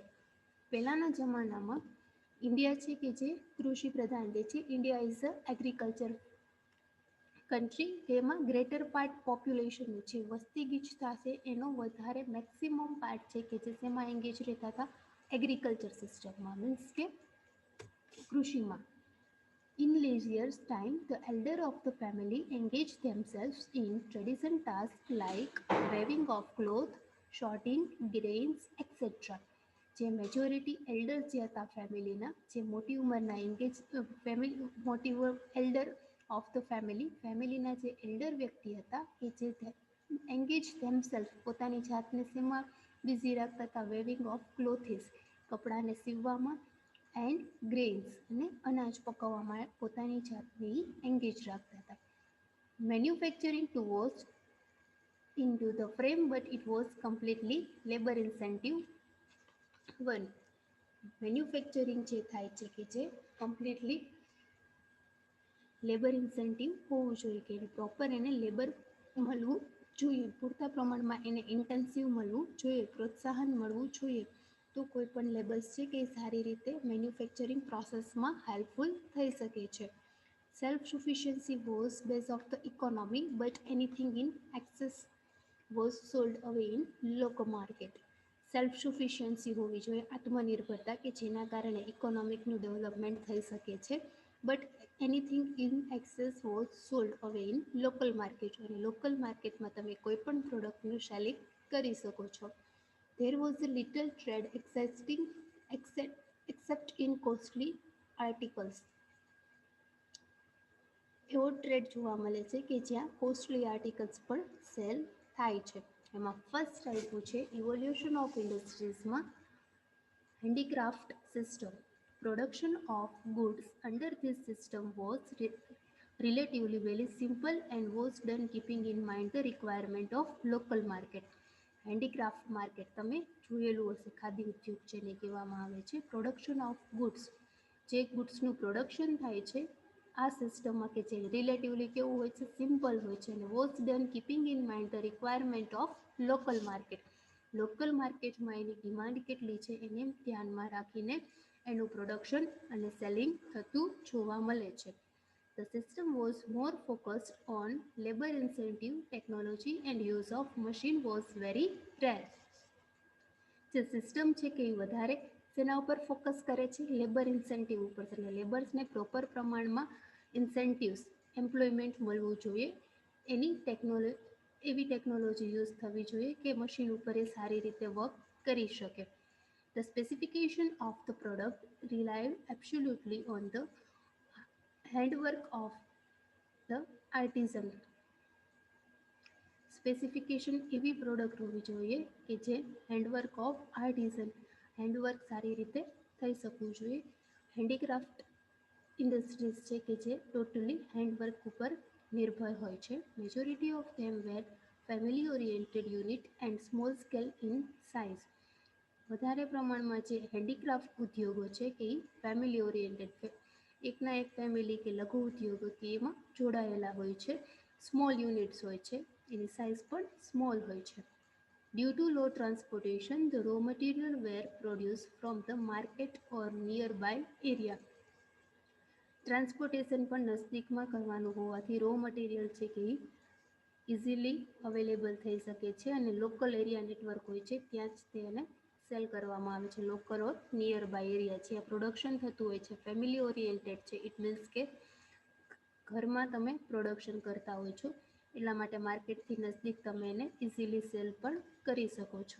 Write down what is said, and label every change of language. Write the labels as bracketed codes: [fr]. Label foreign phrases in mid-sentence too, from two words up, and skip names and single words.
[gu] પહેલાંના જમાનામાં ઇન્ડિયા છે કે જે કૃષિ પ્રધાન દેશ છે, [en] India is a agriculture country. [gu] તેમાં [en] greater part [gu] પોપ્યુલેશનનું છે, વસ્તી ગીચતા છે એનો વધારે [en] maximum part [gu] છે કે જે શેમાં એન્ગેજ રહેતા હતા, એગ્રીકલ્ચર સિસ્ટમમાં, મીન્સ કે કૃષિમાં. [en] In leisure time, the elder of the family engage themselves in tradition tasks like weaving of cloth, sorting grains, etc. [gu] જે [en] majority elder [gu] જે હતા ફેમિલીના, જે મોટી ઉંમરના મોટી એલ્ડર ઓફ ધ ફેમિલીના જે એલ્ડર વ્યક્તિ હતા એ જે [en] engage themself [gu] પોતાની જાતને શેમાં બિઝી રાખતા હતા, [en] weaving of clothes [gu] કપડાને સીવવામાં, [en] and grains [gu] અને અનાજ પકવવામાં પોતાની જાતને એન્ગેજ રાખતા હતા. [en] manufacturing too was into the frame but it was completely labor intensive one. [gu] મેન્યુફેક્ચરિંગ જે થાય છે કે જે [en] completely labor incentive [gu] હોવું જોઈએ કે એને પ્રોપર એને લેબર મળવું જોઈએ, પૂરતા પ્રમાણમાં એને ઇન્ટેન્સિવ મળવું જોઈએ, પ્રોત્સાહન મળવું જોઈએ, તો કોઈ પણ લેબર્સ છે કે સારી રીતે મેન્યુફેક્ચરિંગ પ્રોસેસમાં હેલ્પફુલ થઈ શકે છે. [en] self sufficiency was base of the economy but anything in excess was sold away in local market. self sufficiency [gu] હોવી જોઈએ, આત્મનિર્ભરતા, કે જેના કારણે ઇકોનોમિકનું ડેવલપમેન્ટ થઈ શકે છે. [en] but anything in excess was sold away in local market, [gu] અને લોકલ માર્કેટમાં તમે કોઈ પણ પ્રોડક્ટનું સેલિંગ કરી શકો છો. [en] there was a little trade existing except in costly articles. [gu] એવો ટ્રેડ જોવા મળે છે કે જ્યાં [en] costly articles [gu] પણ સેલ થાય છે. એમાં ફર્સ્ટ આપ્યું છે ઇવોલ્યુશન ઓફ ઇન્ડસ્ટ્રીઝમાં [en] handicraft system. production of goods under this system was relatively very simple and was done keeping in mind the requirement of local market. handicraft market [gu] તમે જોયેલું હશે, ખાદી ઉદ્યોગ જેને કહેવામાં આવે છે. [en] production of goods, [gu] જે ગુડ્સનું પ્રોડક્શન થાય છે આ સિસ્ટમમાં, કે જે રિલેટિવલી કેવું હોય છે, સિમ્પલ હોય છે, અને [en] was done keeping in mind the requirement of local market. [gu] લોકલ માર્કેટમાં એની ડિમાન્ડ કેટલી છે એને ધ્યાનમાં રાખીને એનું પ્રોડક્શન અને સેલિંગ થતું જોવા મળે છે. [en] The system was more focused on labor incentive, technology and use of machine was very rare. [gu] જે સિસ્ટમ છે કે એ વધારે તેના ઉપર ફોકસ કરે છે, [en] labor incentive [gu] ઉપર, એટલે લેબર્સને પ્રોપર પ્રમાણમાં ઇન્સેન્ટિવ્સ, એમ્પ્લોયમેન્ટ મળવું જોઈએ. એવી ટેકનોલોજી યુઝ થવી જોઈએ કે મશીન ઉપર એ સારી રીતે વર્ક કરી શકે. [en] The specification of the product relied absolutely on the handwork of the artisan. [gu] સ્પેસિફિકેશન એવી પ્રોડક્ટ હોવી જોઈએ કે જે [en] handwork of artisan, [gu] હેન્ડવર્ક સારી રીતે થઈ શકવું જોઈએ. [en] handicraft industries [gu] છે કે જે ટોટલી હેન્ડવર્ક ઉપર નિર્ભર હોય છે. [en] majority of them were family oriented unit and small scale in size. [gu] વધારે પ્રમાણમાં જે હેન્ડીક્રાફ્ટ ઉદ્યોગો છે કે એ [en] family oriented, [gu] એકના એક ફેમિલી કે લઘુ ઉદ્યોગો કે એમાં જોડાયેલા હોય છે. [en] small units [gu] હોય છે, એની સાઇઝ પણ સ્મોલ હોય છે. [en] Due to low transportation, the raw material were produced from the market or nearby area. [gu] ટ્રાન્સપોર્ટેશન પણ નજદીકમાં કરવાનું હોવાથી [en] raw material [gu] છે કે [en] easily available [gu] થઈ શકે છે, અને [en] local area network [gu] હોય છે ત્યાં જ તેને સેલ કરવામાં આવે છે. [en] local or near by area [gu] જ્યાં પ્રોડક્શન થતું હોય છે, [en] family oriented [gu] છે, [en] it means [gu] કે ઘરમાં તમે પ્રોડક્શન કરતા હોય છો, એટલા માટે માર્કેટથી નજદીક તમે એને ઇઝીલી સેલ પણ કરી શકો છો.